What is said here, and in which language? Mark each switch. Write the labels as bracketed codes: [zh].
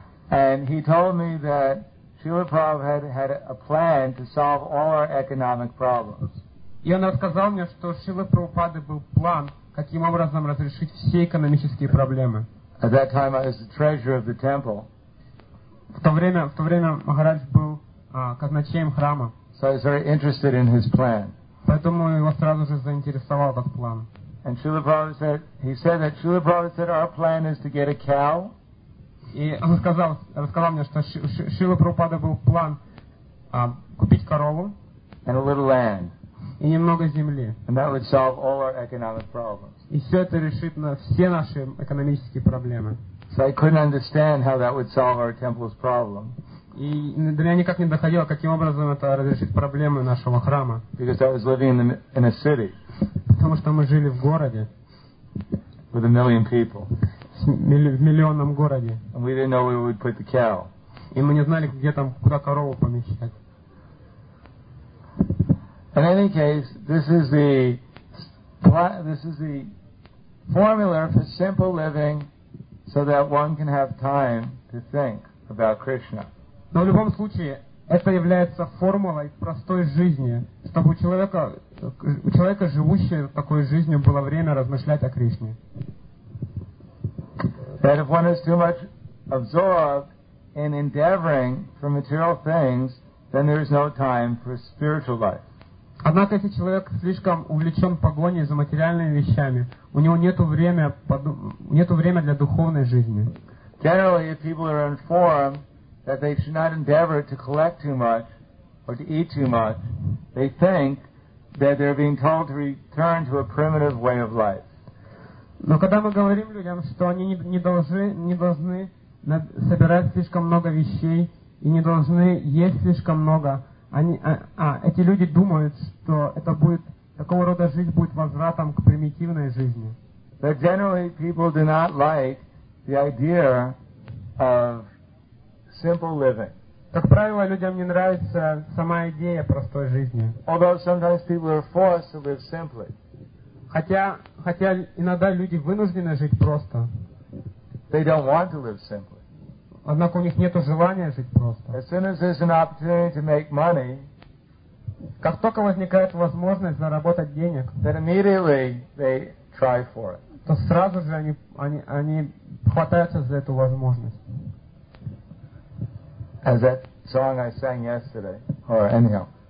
[en] And he told me that Srila Prabhupada had a plan to solve all our economic problems. [ru] И он рассказал мне, что у Шрилы Прабхупады был план, каким образом разрешить все экономические проблемы. [en] At that time I was the treasurer of the temple. [ru] В то время Махарадж был казначеем храма. [en] So I was very interested in his plan. [ru] Поэтому его сразу же заинтересовал этот план. [en] And Srila Prabhupada said, he said that Srila Prabhupada said our plan is to get a cow. [ru] И он рассказал мне, что Шрила Прабхупада был план купить корову [en] and a little land. [ru] И немного земли. [en] And that would solve all our economic problems. [ru] И все это решит на все наши экономические проблемы. [en] So I couldn't understand how that would solve our temple's problem. [ru] И до меня никак не доходило, каким образом это разрешит проблемы нашего храма. [en] Because I was living in a city. [ru] Потому что мы жили в городе. [en] With a million people. [ru] В миллионном городе. [en] And we didn't know where we'd put the cow. [ru] И мы не знали, где там, куда корову помещать. [en] In any case, this is the formula for simple living so that one can have time to think about Krishna. [ru] Но в любом случае, это является формулой простой жизни, чтобы у человека, живущего такой жизнью, было время размышлять о Кришне. [en] That if one is too much absorbed in endeavoring for material things, then there is no time for spiritual life. [ru] Однако, если человек слишком увлечен погоней за материальными вещами, у него нету времени для духовной жизни. [en] Generally, if people are informed that they should not endeavor to collect too much or to eat too much, they think that they're being told to return to a primitive way of life. [ru] Но когда мы говорим людям, что они не должны собирать слишком много вещей и не должны есть слишком много, эти люди думают, что это будет Такого рода жизнь будет возвратом к примитивной жизни. [en] But generally people do not like the idea of simple living. [ru] Как правило, людям не нравится сама идея простой жизни. [en] Although sometimes people are forced to live simply. [ru] Хотя иногда люди вынуждены жить просто. [en] They don't want to live simply. [ru] Однако у них нет желания жить просто. [en] As soon as there's an opportunity to make money, [ru] как только возникает возможность заработать денег, [en] then immediately they try for it. [ru] То сразу же они хватаются за эту возможность. [en] As that song I sang yesterday, or anyhow.